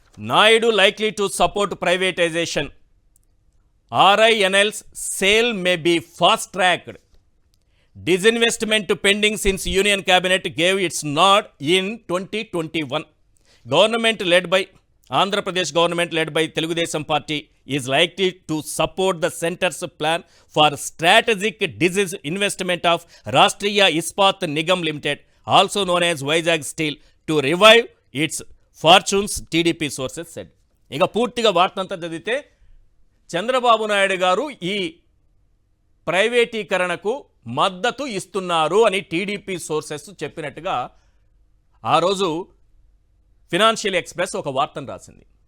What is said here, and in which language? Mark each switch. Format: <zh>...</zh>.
<en>Naidu likely to support privatisation, RINL's sale may be fast tracked, disinvestment pending since union cabinet gave its nod in 2021. Government led by Andhra Pradesh government led by Telugudesam Party is likely to support the center's plan for strategic disinvestment of Rashtriya Ispat Nigam Limited, also known as Vizag Steel, to revive its fortunes, TDP sources said.</en> <te>ఇక పూర్తిగా వార్తంతా చదివితే చంద్రబాబు నాయుడు గారు ఈ ప్రైవేటీకరణకు మద్దతు ఇస్తున్నారు అని TDP sources చెప్పినట్టుగా ఆ రోజు ఫినాన్షియల్ ఎక్స్ప్రెస్ ఒక వార్తను రాసింది.</te>